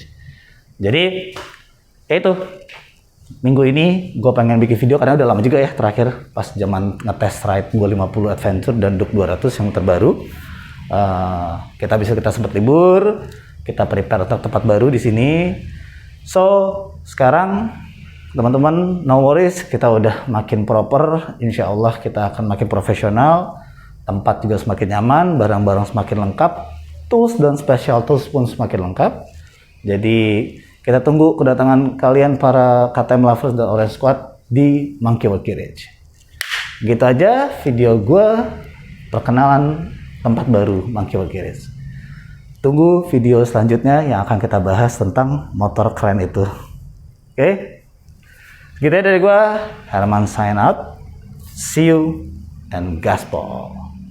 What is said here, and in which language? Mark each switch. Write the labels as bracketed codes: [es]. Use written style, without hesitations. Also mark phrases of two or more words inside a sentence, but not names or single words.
[id] Jadi itu minggu ini gue pengen bikin video, karena udah lama juga ya terakhir pas zaman ngetest ride gue 50 Adventure dan Duke 200 yang terbaru. Kita sempat libur, kita prepare untuk tempat baru di sini. So sekarang teman-teman [en] no worries, [id] kita udah makin proper. Insya Allah kita akan makin profesional, tempat juga semakin nyaman, barang-barang semakin lengkap, tools dan [en] special tools [id] pun semakin lengkap. Jadi kita tunggu kedatangan kalian para [en] KTM lovers [id] dan Orange Squad di Monkey World Garage. Gitu aja video gue perkenalan tempat baru Monkey World Garage. Tunggu video selanjutnya yang akan kita bahas tentang motor keren itu. Oke? Gitu ya dari gue, Herman [en] sign out. See you and gaspol.